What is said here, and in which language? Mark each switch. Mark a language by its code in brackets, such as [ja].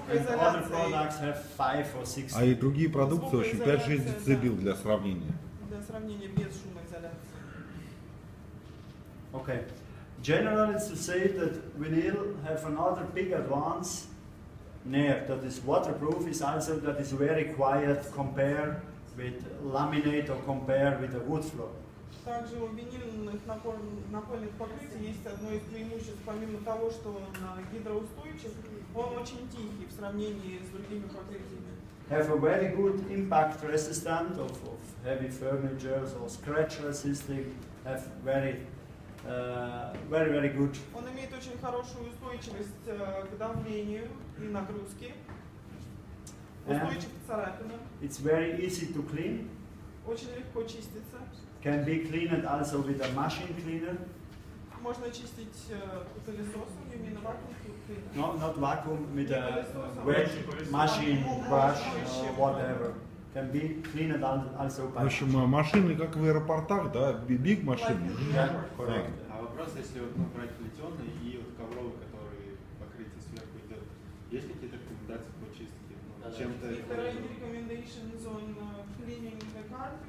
[en] and other products have 5 or 6. [ru] А и другие продукты, в общем, 5-6 децибел для сравнения. Для сравнения без шумоизоляции. [en] Okay. Generally, it's to say that vinyl have another big advance there, that is waterproof, is also that is very quiet compared with laminate or compared with a wood floor. [ru] Также у винильных напольных покрытий есть одно из преимуществ, помимо того, что он гидроустойчив, он очень тихий в сравнении с другими покрытиями. [en] Have a very good impact resistant of heavy furniture or scratch resisting, have very good. [ru] Он имеет очень хорошую устойчивость к давлению и нагрузке, устойчив к царапинам, [en] It's very easy to clean, [ru] очень легко чистится. [en] can be cleaned also with a machine cleaner, [ru] Можно чистить пылесосом, [en] you mean vacuum cleaner? not vacuum, with a wet machine brush or whatever. Can be cleaned also [ru] В [en] by [ru] общем, машины, как в аэропортах, да, биг машины. [en] Yeah, correct. [ru] А вопрос, если вот, брать плетеный и вот ковровый, который покрытие сверху идет, есть какие-то рекомендации по чистке? Чем-то... [en] If there are any recommendations on cleaning the carpet?